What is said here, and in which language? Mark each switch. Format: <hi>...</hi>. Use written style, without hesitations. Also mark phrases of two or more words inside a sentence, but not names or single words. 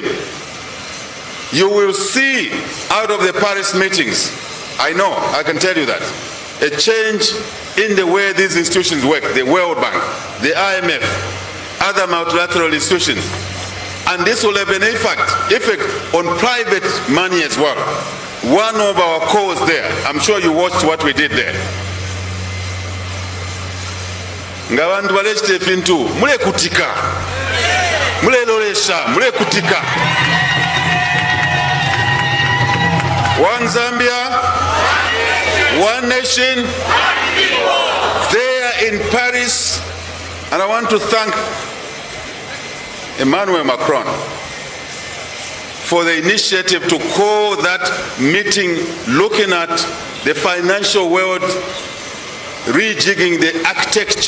<en>You will see out of the Paris meetings, I know, I can tell you that, a change in the way these institutions work, the World Bank, the IMF, other multilateral institutions. And this will have an effect on private money as well. One of our calls there, I'm sure you watched what we did there.</en> <bem>Ngabantu balechite fintu, mule kutika. Mule lolesha, mule kutika.</bem> <en>One Zambia, one nation, there in Paris. And I want to thank Emmanuel Macron for the initiative to call that meeting looking at the financial world, rejigging the architecture.</en>